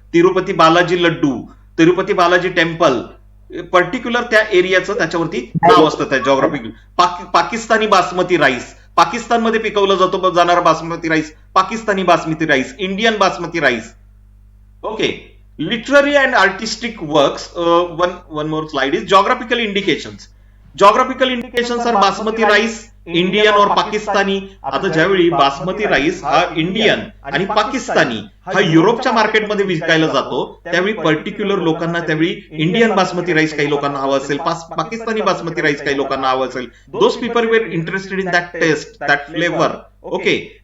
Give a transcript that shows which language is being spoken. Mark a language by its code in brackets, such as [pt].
[mr] Tirupati Balaji laddoo, Tirupati Balaji temple, particular त्या एरियाचं त्याच्यावरती नाव असतं त्या जॉग्राफिकल. पाकिस्तानी बासमती राईस, पाकिस्तानमध्ये पिकवलं जाणारा basmati rice Pakistani basmati rice, Indian basmati rice. Okay. [en] Literary and artistic works. One more slide is geographical indications. Geographical indications are basmati rice, Indian और पाकिस्तानी. [mr] आता ज्यावेळी बासमती राईस हा इंडियन आणि पाकिस्तानी हा युरोपच्या मार्केटमध्ये विकायला जातो, त्यावेळी पर्टिक्युलर लोकांना त्यावेळी इंडियन बासमती राईस काही लोकांना हवं असेल, पाकिस्तानी बासमती राईस काही लोकांना हवं असेल. [en] Those people were interested in that taste, that flavour. Okay.